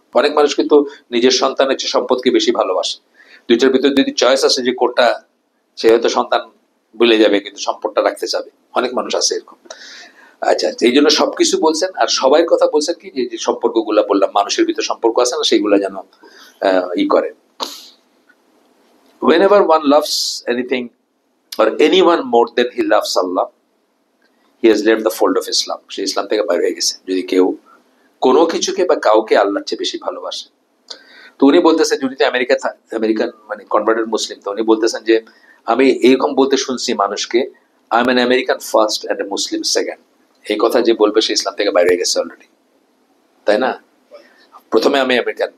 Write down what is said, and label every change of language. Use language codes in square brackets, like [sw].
[bn] অনেক মানুষ কিন্তু নিজের সন্তানের চেয়ে সম্পদকে বেশি ভালোবাসে। দুইটার ভিতরে যদি চয়েস আছে যে কোনটা, সে হয়তো সন্তান ভুলে যাবে কিন্তু সম্পদটা রাখতে চাবে। অনেক মানুষ আছে এরকম। আচ্ছা, এই জন্য সবকিছু বলছেন, আর সবাই কথা বলছেন কি, যে সম্পর্ক গুলা বললাম, মানুষের ভিতরে সম্পর্ক আছে না, সেইগুলা যেন করে। [en] Whenever one loves anything or anyone more than he loves Allah, he has left the fold of Islam. [bn] সে ইসলাম থেকে বাইরে হয়ে গেছে। যদি কেউ কোনো কিছুকে বা কাউকে আল্লাহর চেয়ে বেশি ভালোবাসে। তো উনি বলতেছেন, যদি আমেরিকান মানে কনভার্টেড মুসলিম, তো উনি বলতেছেন যে আমি এরকম বলতে শুনছি মানুষকে, [en] I am an American first and a Muslim second. [bn] এই কথা যে বলবে সে ইসলাম থেকে বাইরে হয়ে গেছে অলরেডি, তাই না? প্রথমে আমি আমেরিকান।